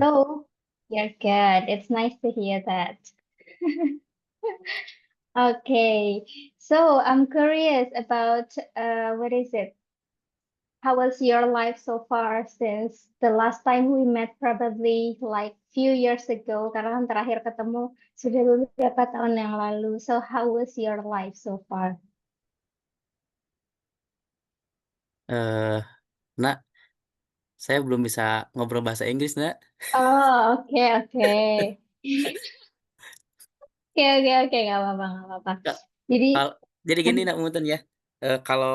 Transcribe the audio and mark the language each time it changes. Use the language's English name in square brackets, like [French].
[English] So, you're good. It's nice to hear that. Okay. So, I'm curious about what is it? How was your life so far since the last time we met, probably like few years ago? [Indonesian] Karena kan terakhir ketemu sudah beberapa tahun yang lalu. [English] So, how was your life so far? [Indonesian] Eh, nak, saya belum bisa ngobrol bahasa Inggris nak. Oh, oke, oke. Oke, oke, oke, nggak apa-apa, nggak apa-apa. Kak, Jadi, Kalau jadi gini nak Muten ya. Kalau